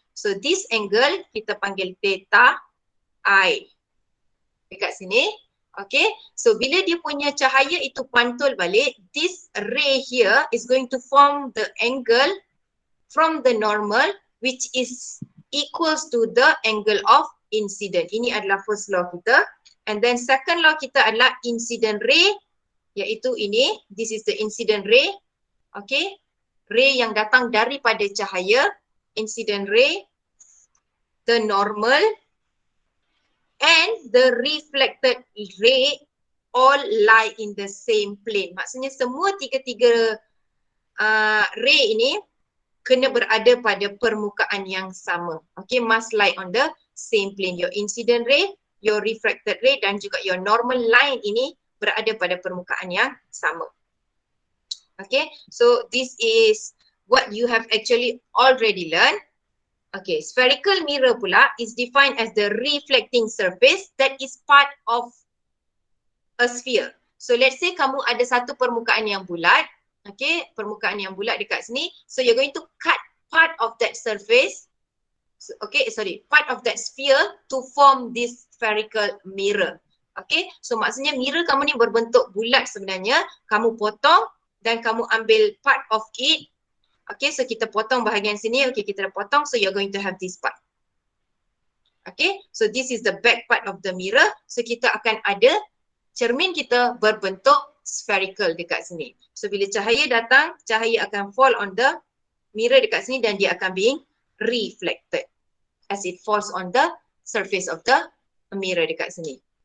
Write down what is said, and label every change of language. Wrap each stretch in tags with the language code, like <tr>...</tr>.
<en>So this angle</en> <ms>kita panggil theta I dekat sini.</ms> <en>Okay,</en> <ms>so bila dia punya cahaya itu pantul balik,</ms> <en>this ray here is going to form the angle from the normal which is equals to the angle of incident.</en> <ms>Ini adalah</ms> <en>first law</en> <ms>kita.</ms> <en>And then second law</en> <ms>kita adalah</ms> <en>incident ray,</en> <ms>iaitu ini,</ms> <en>this is the incident ray. Okay, ray</en> <ms>yang datang daripada cahaya,</ms> <en>incident ray, the normal and the reflected ray all lie in the same plane.</en> <ms>Maksudnya semua tiga-tiga ray ini kena berada pada permukaan yang sama.</ms> <en>Okay, must lie on the same plane. Your incident ray, your refracted ray</en> <ms>dan juga</ms> <en>your normal line</en> <ms>ini berada pada permukaan yang sama.</ms> <en>Okay, so this is what you have actually already learned. Okay, spherical mirror pula is defined as the reflecting surface that is part of a sphere. So let's say</en> <ms>kamu ada satu permukaan yang bulat, okay, permukaan yang bulat dekat sini.</ms> <en>So you're going to cut part of that surface, part of that sphere to form this spherical mirror.</en> <ms>Okay, so maksudnya mirror kamu ni berbentuk bulat sebenarnya, kamu potong dan kamu ambil</ms> <en>part of it.</en> <ms>Okay, so kita potong bahagian sini, okay, kita dah potong,</ms> <en>so you're going to have this part. Okay, so this is the back part of the mirror.</en> <ms>So kita akan ada cermin kita berbentuk spherical dekat sini. So bila cahaya datang, cahaya akan</ms> <en>fall on the mirror</en> <ms>dekat sini dan dia akan</ms> <en>being reflected as it falls on the surface of the mirror dekat sini.</en>